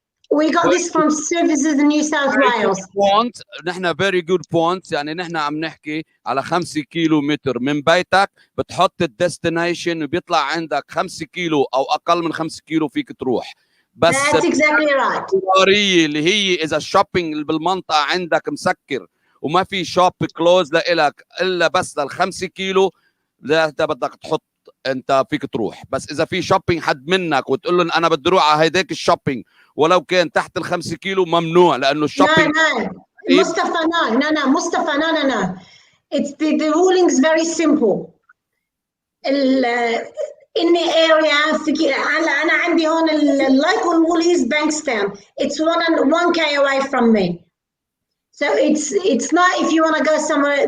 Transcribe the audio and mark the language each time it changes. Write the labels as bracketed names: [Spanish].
[English] we got this from services in New South Wales. [Arabic] نحن [English] very good points. [Arabic] يعني نحن عم نحكي على 5 كيلو متر من بيتك بتحط الديستنيشن وبيطلع عندك 5 كيلو او اقل من 5 كيلو فيك تروح. بس [English] That's exactly right. [Arabic] اللي هي اذا الشوبينج بالمنطقه عندك مسكر وما في شوب كلوز لإلك الا بس لل5 كيلو، لا انت بدك تحط انت فيك تروح. بس اذا في شوبينج حد منك وتقول لهم انا بدي اروح على هيداك الشوبينج ولو كان تحت ال5 كيلو ممنوع، لانه الشوبينج [English] مصطفى no. It's the ruling is very simple. In the area [Arabic] انا عندي هون [English] local Woolies Bankstown. It's 1k away from me. So it's not if you want to go somewhere.